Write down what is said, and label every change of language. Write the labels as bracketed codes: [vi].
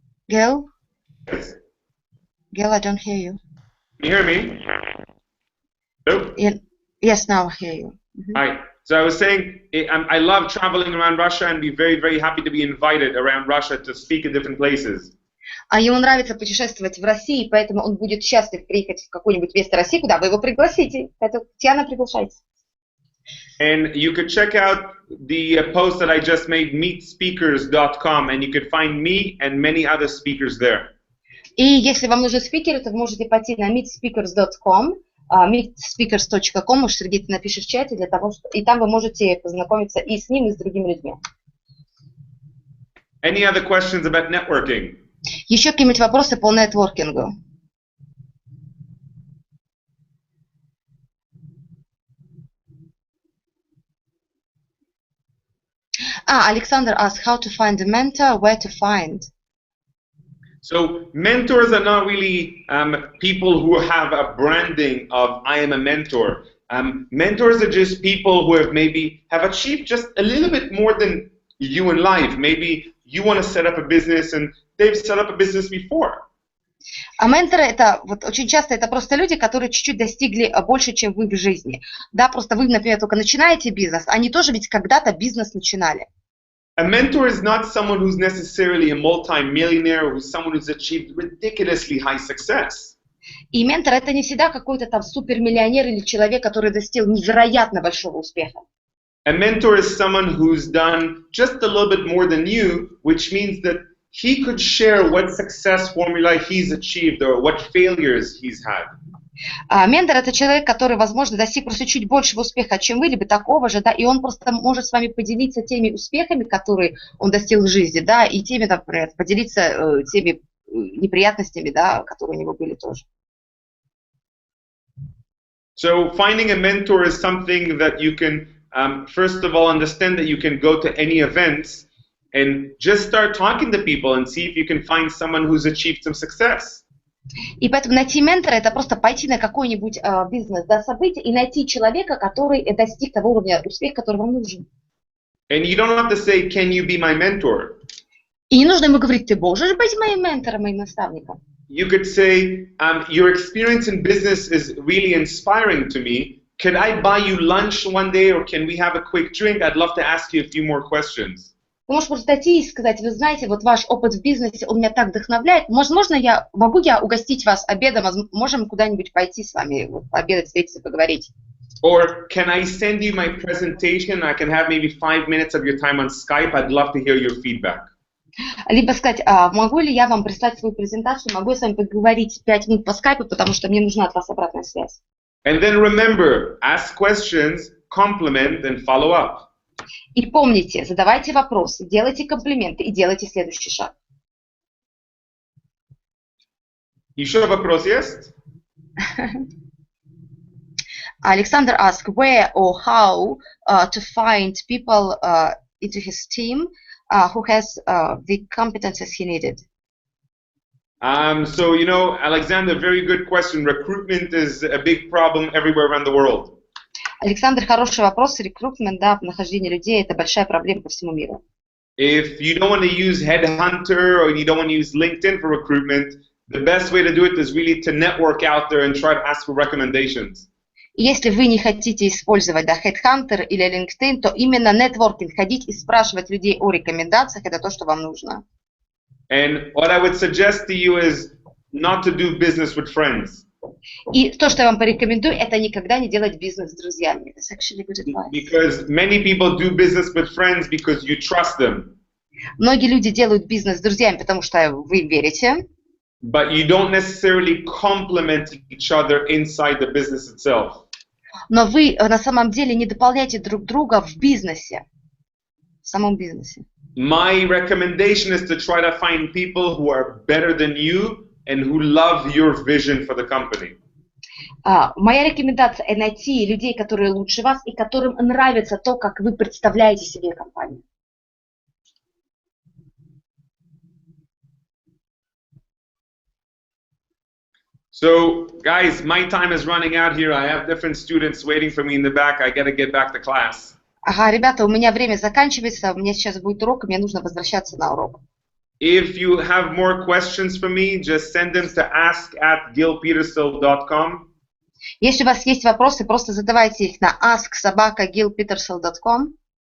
[en] Gil? Yes. Gil, I don't hear you. Can you hear me? Hello? Yes, now I hear you. Hi. So I was saying, I love traveling around Russia and be very, very happy to be invited around Russia to speak in different places. [ru] А ему нравится путешествовать в России, поэтому он будет счастлив приехать в какое-нибудь место России, куда вы его пригласите. Это Татьяна, приглашайте. [en] And you could check out the post that I just made, meetspeakers.com, and you could find me and many other speakers there. [ru] И если вам нужны спикеры, то вы можете пойти на meetspeakers.com, meetspeakers.com, уж Сергей, ты напишешь в чате, для того, и там вы можете познакомиться и с ним, и с другими людьми. [en] Any other questions about networking? [ru] Еще какие-нибудь вопросы по нетворкингу? [en] Alexander asked how to find a mentor, where to find. So mentors are not really people who have a branding of I am a mentor. Mentors are just people who have achieved just a little bit more than you in life. Maybe you want to set up a business and they've set up a business before. [ru] А менторы это вот очень часто это просто люди, которые чуть-чуть достигли больше, чем вы в жизни. Да, просто вы, например, только начинаете бизнес, они тоже ведь когда-то бизнес начинали. [en] A mentor is not someone who's necessarily a multi-millionaire or who's someone who's achieved ridiculously high success. [ru] И ментор это не всегда какой-то там супермиллионер или человек, который достиг невероятно большого успеха. [en] A mentor is someone who's done just a little bit more than you, which means that he could share what success formula he's achieved or what failures he's had. [ru] Ментор это человек, который, возможно, достиг просто чуть большего успеха, чем вы, либо такого же, да, и он просто может с вами поделиться теми успехами, которые он достиг в жизни, да, и теми, например, поделиться теми неприятностями, да, которые у него были тоже. [en] So finding a mentor is something that you can, first of all, understand that you can go to any events and just start talking to people and see if you can find someone who's achieved some success. [ru] И поэтому найти ментора это просто пойти на какой-нибудь бизнес, да, событие и найти человека, который достиг того уровня успеха, который вам нужен. [en] And you don't have to say, "Can you be my mentor?" [ru] И не нужно ему говорить, ты можешь быть моим ментором, моим наставником. [en] You could say, your experience in business is really inspiring to me. Could I buy you lunch one day or can we have a quick drink? I'd love to ask you a few more questions. [ru] Вы можете просто зайти и сказать, вы знаете, вот ваш опыт в бизнесе, он меня так вдохновляет. Возможно, могу я угостить вас обедом, можем куда-нибудь пойти с вами, вот, пообедать, встретиться, поговорить. [en] Or can I send you my presentation? I can have maybe 5 minutes of your time on Skype. I'd love to hear your feedback. [ru] Либо сказать, могу ли я вам прислать свою презентацию, могу я с вами поговорить 5 минут по скайпу, потому что мне нужна от вас обратная связь. [en] And then remember, ask questions, compliment and follow up. [ru] И помните, задавайте вопросы, делайте комплименты и делайте следующий шаг. Еще вопрос есть? [en] Alexander asked where or how to find people into his team who has the competences he needed. So, Alexander, very good question. Recruitment is a big problem everywhere around the world. [ru] Александр, хороший вопрос. Рекрутмент, да, нахождение людей – это большая проблема по всему миру. [en] If you don't want to use Headhunter or you don't want to use LinkedIn for recruitment, the best way to do it is really to network out there and try to ask for recommendations. [ru] И если вы не хотите использовать Headhunter или LinkedIn, то именно нетворкинг, ходить и спрашивать людей о рекомендациях – это то, что вам нужно. [en] And what I would suggest to you is not to do business with friends. [ru] И то, что я вам порекомендую, это никогда не делать бизнес с друзьями. [en] That's actually good advice. Because many people do business with friends because you trust them. [ru] Многие люди делают бизнес с друзьями, потому что вы им верите. [en] But you don't necessarily complement each other inside the business itself. [ru] Но вы на самом деле не дополняете друг друга в бизнесе, в самом бизнесе. [en] My recommendation is to try to find people who are better than you and who love your vision for the company. [ru] Моя рекомендация – найти людей, которые лучше вас и которым нравится то, как вы представляете себе компанию. [en] So, guys, my time is running out here. I have different students waiting for me in the back. I got to get back to class. [ru] Ага, ребята, у меня время заканчивается, у меня сейчас будет урок, и мне нужно возвращаться на урок. [en] If you have more questions for me, just send them to ask@gilpetersil.com. [ru] Если у вас есть вопросы, просто задавайте их на ask@gilpetersил.com.